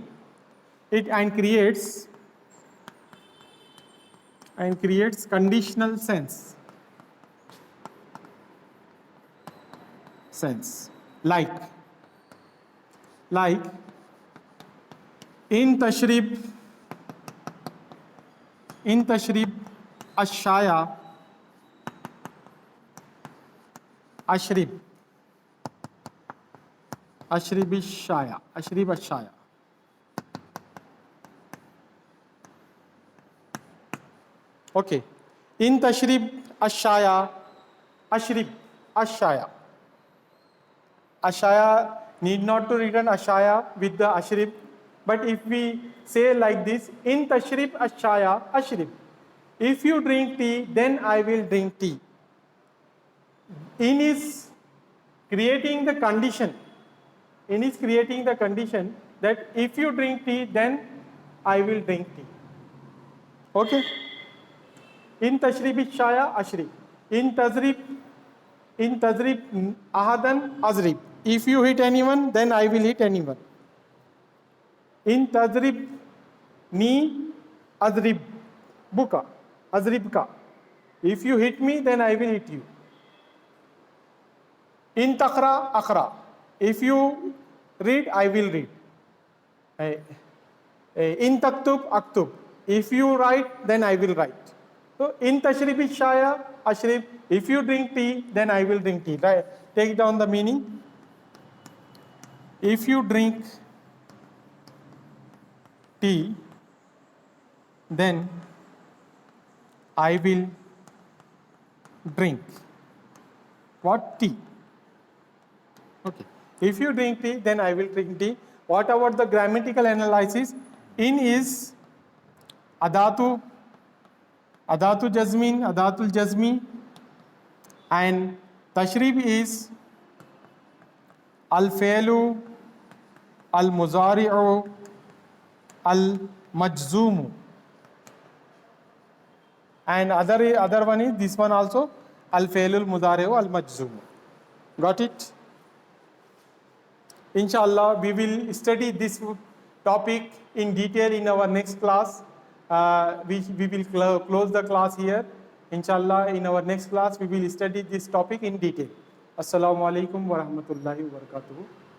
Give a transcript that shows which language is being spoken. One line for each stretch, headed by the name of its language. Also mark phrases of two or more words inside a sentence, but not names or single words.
English: It creates conditional sense.
Arabic: Like إن تشرب الشاي أشرب الشاي. Okay, إن تشرب الشاي أشرب الشاي.
English: Ashaya need not to return ashaya with the ashrib, but if we say like this,
Arabic: إن تشرب الشاي أشرب.
English: If you drink tea, then I will drink tea. In is creating the condition. In is creating the condition that if you drink tea, then I will drink tea.
Arabic: Okay? إن تشرب الشاي أشرب. إن تضرب أحداً أضرب.
English: If you hit anyone, then I will hit anyone.
Arabic: إن تضربني أضربك.
English: If you hit me, then I will hit you.
Arabic: إن تقرأ أقرأ.
English: If you read, I will read.
Arabic: إن تكتب أكتب.
English: If you write, then I will write.
Arabic: So إن تشرب الشاي أشرب.
English: If you drink tea, then I will drink tea. Right? Take down the meaning. If you drink tea, then I will drink what? Tea. Okay. If you drink tea, then I will drink tea. What about the grammatical analysis?
Arabic: In is أداة، أداة جزم، أداة الجزم, and tashrib is الفعل المضارع المجزوم.
English: And other one is this one also,
Arabic: الفعل المضارع المجزوم.
English: Got it? Inshallah, we will study this topic in detail in our next class. We will close the class here. Inshallah, in our next class, we will study this topic in detail.
Arabic: السلام عليكم ورحمة الله وبركاته.